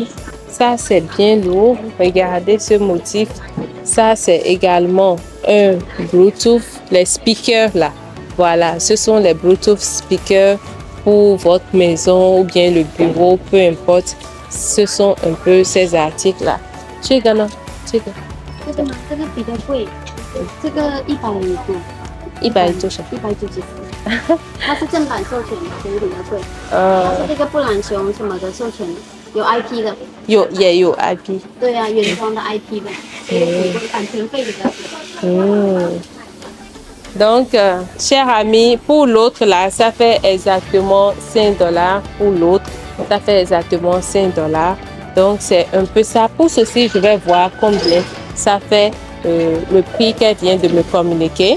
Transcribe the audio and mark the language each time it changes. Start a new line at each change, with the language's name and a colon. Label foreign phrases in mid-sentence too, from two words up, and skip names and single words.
French: Ça, c'est bien lourd. Regardez ce motif. Ça, c'est également un Bluetooth. Les speakers là. Voilà, ce sont les Bluetooth speakers pour votre maison ou bien le bureau, peu importe. Ce sont un peu ces articles là.
Chinese: 这个呢？这个吗？这个比较贵，这个100多，100多少？194，它是正版授权的，所以比较贵。但是这个布朗熊什么的授权有 IP 的，也有 IP。对啊，原装的 IP 的，所以版权费比较
French: 低。Donc, chers amis, pour l'autre là, ça fait exactement 5 $. Pour l'autre, ça fait exactement 5 $. Donc, c'est un peu ça. Pour ceci, je vais voir combien ça fait le prix qu'elle vient de me communiquer.